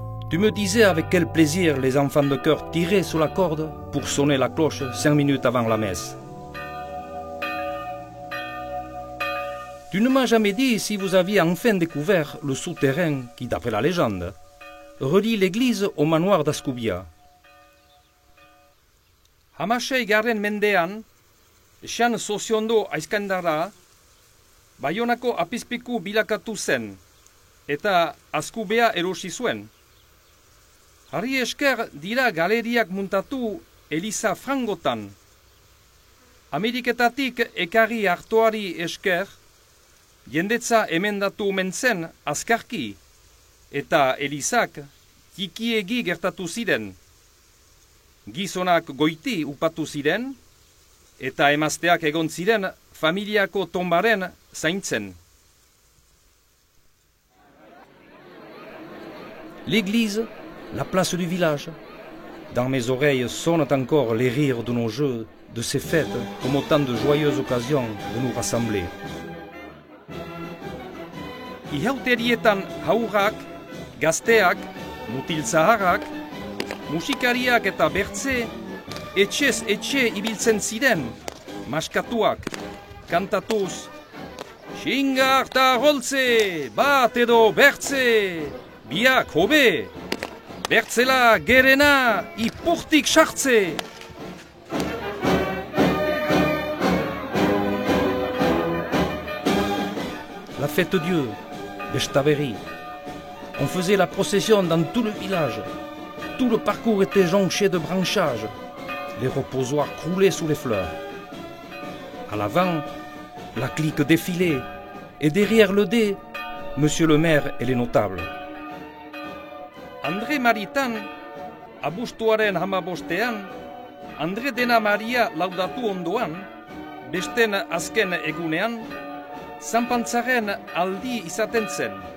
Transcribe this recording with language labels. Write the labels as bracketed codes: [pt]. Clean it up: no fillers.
[fr] Tu me disais avec quel plaisir les enfants de chœur tiraient sur la corde pour sonner la cloche 5 minutes avant la messe. Tu ne m'as jamais dit si vous aviez enfin découvert le souterrain qui, d'après la légende, relie l'église au manoir d'Ascubia. [eu] Hamasei garren mendean, Xan Soziondo aizkandara, Baionako apizpiku bilakatu zen, eta Azkubea erosi zuen. Harri esker dira galeriak muntatu Eliza Frangotan. Ameriketatik ekarri hartoari esker, jendetza emendatu omen zen azkarki, eta Elizak txikiegi gertatu ziren. Gizonak goiti upatu ziren, eta emazteak egon ziren familiako tombaren zaintzen. [fr] L'église, la place du village. Dans mes oreilles sonnent encore les rires de nos jeux, de ces fêtes, comme autant de joyeuses occasions de nous rassembler. [eu] Ihauterietan haurrak, gazteak, mutil zaharrak, musikariak eta bertze, etxez etxe ibiltzen ziren, maskatuak, kantatuz, xingar ta holtze, bat edo bertze, biak hobe, bertzela gerena, ipurtik sartze. [fr] La fête Dieu, Bestaveri. On faisait la procession dans tout le village. Tout le parcours était jonché de branchages. Les reposoirs croulaient sous les fleurs. À l'avant, la clique défilait. Et derrière le dé, monsieur le maire et les notables. [eu] André Maritan, abuztuaren hamabostean, André dena Maria laudatu ondoan, besten azken egunean, zanpantzaren aldi izaten zen.